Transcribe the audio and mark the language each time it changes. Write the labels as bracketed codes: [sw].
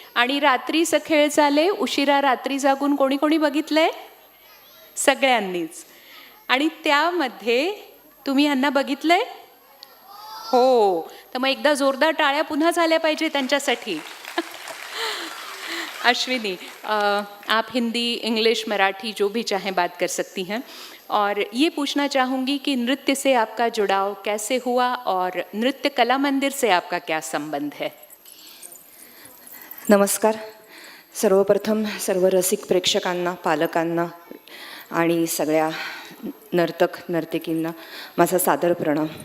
[mr] आणि रात्रीचं खेळ चाले, उशिरा रात्री जागून कोणी कोणी बघितलंय? सगळ्यांनीच. आणि त्यामध्ये तुम्ही यांना बघितलंय? हो. तर मग एकदा जोरदार टाळ्या पुन्हा झाल्या पाहिजे त्यांच्यासाठी. [hi] अश्विनी, आप हिंदी, इंग्लिश, मराठी जो भी चाहें बात कर सकती हैं। और ये पूछना चाहूँगी कि नृत्य से आपका जुड़ाव कैसे हुआ और नृत्य कला मंदिर से आपका क्या संबंध है? [mr] नमस्कार. सर्वप्रथम सर्व रसिक प्रेक्षकांना, पालकांना आणि सगळ्या नर्तक नर्तकींना माझा सादर प्रणाम.